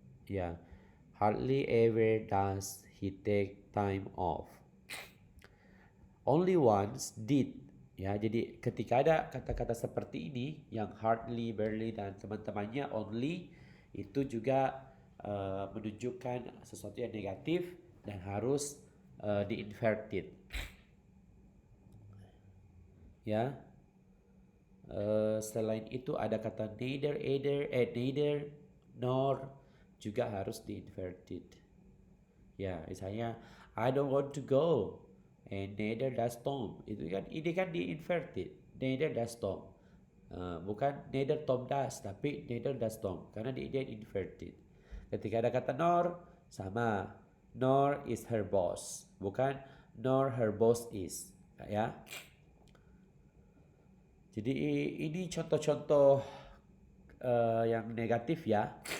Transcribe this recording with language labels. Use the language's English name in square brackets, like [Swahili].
[English] Ya, hardly ever does he take time off. Only once did. [Indonesian] Ya, jadi ketika ada kata-kata seperti ini yang hardly, barely, dan teman-temannya only, itu juga menunjukkan sesuatu yang negatif dan harus di-inverted. Ya. Selain itu ada kata neither, neither, nor, juga harus di-inverted. Ya, misalnya [English] I don't want to go and neither does Tom. [Indonesian] Ini kan di-inverted. [English] Neither does Tom. [Indonesian] Bukan [English] neither Tom does, [Indonesian] tapi [English] neither does Tom, [Indonesian] karena dia inverted. Ketika ada kata nor, sama. [English] Nor is her boss, bukan nor her boss is, ya. [Indonesian] Jadi ini contoh-contoh yang negatif ya.